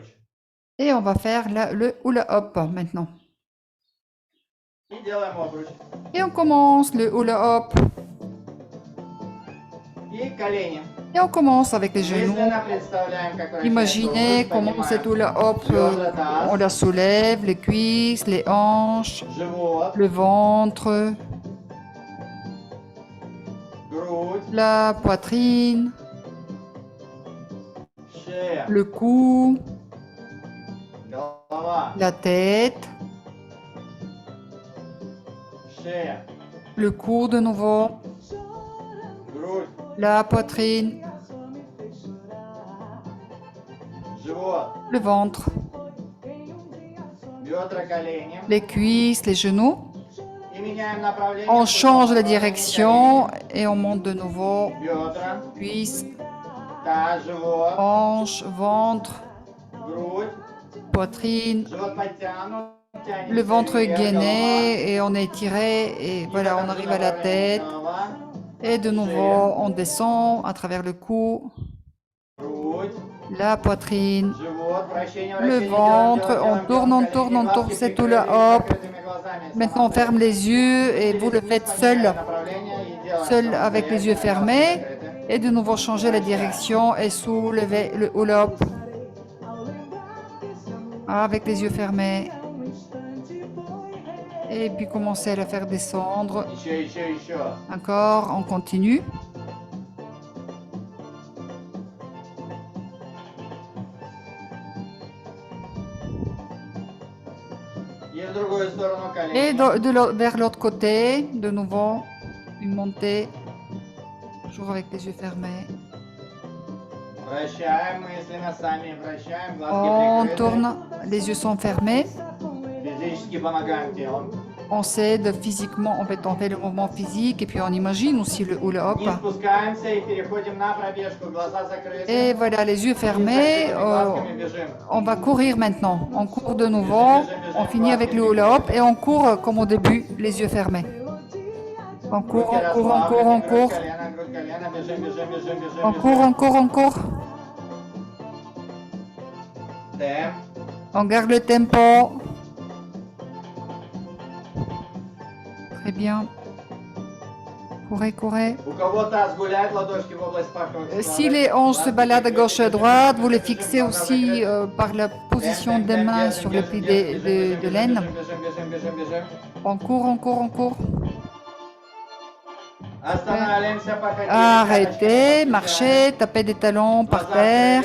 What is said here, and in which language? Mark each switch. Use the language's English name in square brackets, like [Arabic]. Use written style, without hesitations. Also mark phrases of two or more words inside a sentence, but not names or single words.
[French] Et on va faire le hula hop maintenant. [Russian] И делаем обруч. [French] Et on commence le hula hop. [Russian] И колени. [French] Et on commence avec les genoux. [Russian] Мысленно представляем, как вращается [French] Imaginez [Russian] обруч, [French] comment [Russian] поднимаем [French] cette hula hop, [Russian] бедра, таз, [French] on la soulève, les cuisses, les hanches, [Russian] живот, [French] le ventre, [Russian] грудь, [French] la poitrine, [Russian] шея, [French] le cou, [Russian] голова, [French] la tête, [Russian] шея, [French] le cou de nouveau, [Russian] грудь, [French] la poitrine, [Russian] живот, [French] le ventre, [Russian] бедра, колени. [French] les cuisses, les genoux. [Russian] И меняем направление. [French] On change la direction et on monte de nouveau. [Russian] Бедра, [French] Cuisses, [Russian] таз, живот, [French] hanches, ventre, [Russian] грудь, [French] poitrine. [Russian] живот подтянут. тянемся [French] Le ventre est [Russian] вверх, [French] gainé et on est tiré et [Russian] голова. [French] voilà, on arrive à la tête. [Russian] Голова, [French] Et de nouveau, on descend à travers le cou, [Russian] грудь, [French] la poitrine, [Russian] живот, вращение, [French] le [Russian] вращение. [French] ventre. [Russian] Делаем, [French] On [Russian] делаем, [French] tourne, [Russian] делаем, [French] on [Russian] колени, [French] tourne, on [Russian] глазки [French] tourne. C'est tout [Russian] прикрыли, [French] le hop. [Russian] закрытыми глазами. [French] Maintenant, on ferme les yeux et vous le faites seul, seul avec les yeux fermés. Et de nouveau, changer la direction et soulever le hula hop avec les yeux fermés. Et puis commencer à la faire descendre. [Russian] Еще. [French] Encore, on continue. [Russian] И в другую сторону [French] Et [Russian] колени. [French] vers l'autre côté, de nouveau, une montée. Toujours avec les yeux fermés. [Russian] Вращаем мысленно, сами вращаем, глазки [French] On [Russian] прикрыты. [French] tourne, les yeux sont fermés. [Russian] Физически помогаем телом. [French] On s'aide physiquement, en fait, on fait le mouvement physique et puis on imagine aussi le hula hop. [Russian] Не спускаемся и переходим на пробежку, глаза закрыты. [French] Et voilà, les yeux [Russian] И с [French] fermés. [Russian] закрытыми глазками бежим. [French] On va courir maintenant. On court de nouveau. On finit avec le hula hop et on court comme au début, les yeux fermés. On court, on court, on court, on court. [Russian] Грудь, колено, бежим, бежим. [French] On court, on court, on court. [Russian] Темп. [French] On garde le tempo. Très bien. Courez, courez. [Russian] У кого таз гуляет, ладошки в область паховых складок. [French] Si les hanches se baladent à gauche et à droite, vous les fixez aussi par la position des mains sur le pli de laine. [Russian] Бежим. [French] On court, on court, on court. [Russian] Останавливаемся, походили. [French] Arrêtez, marchez, tapez des talons par terre.